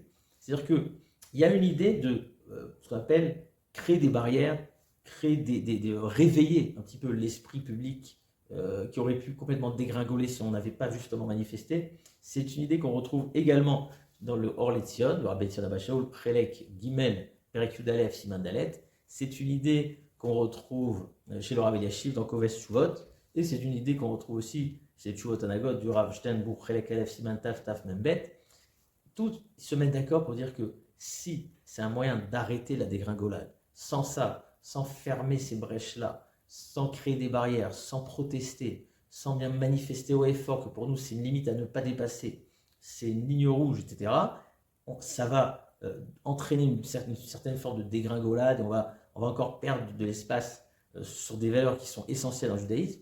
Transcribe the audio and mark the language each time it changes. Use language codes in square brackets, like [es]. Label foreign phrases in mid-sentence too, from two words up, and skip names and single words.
[fr] C'est-à-dire qu'il y a une idée de ce qu'on appelle créer des barrières, réveiller un petit peu l'esprit public qui aurait pu complètement dégringoler si on n'avait pas justement manifesté. C'est une idée qu'on retrouve également dans le Or Letzion, le Rabbi Etzion Abba Shaul, [he] פרק גימל, פרק יוד אלף, סימן דלת. [fr] C'est une idée qu'on retrouve chez le Rav Eliashiv dans Koves Tshuvot, et c'est une idée qu'on retrouve aussi chez Tshuvot Anagot du Rav Steinbourg, [he] פרק אלף, סימן תיו, תיו מם בית. [fr] Tous se mettent d'accord pour dire que si c'est un moyen d'arrêter la dégringolade, sans ça, sans fermer ces brèches-là, sans créer des barrières, sans protester, sans bien manifester haut et fort que pour nous c'est une limite à ne pas dépasser, c'est une ligne rouge, etc., ça va entraîner une certaine forme de dégringolade, et on va encore perdre de l'espace sur des valeurs qui sont essentielles dans le judaïsme.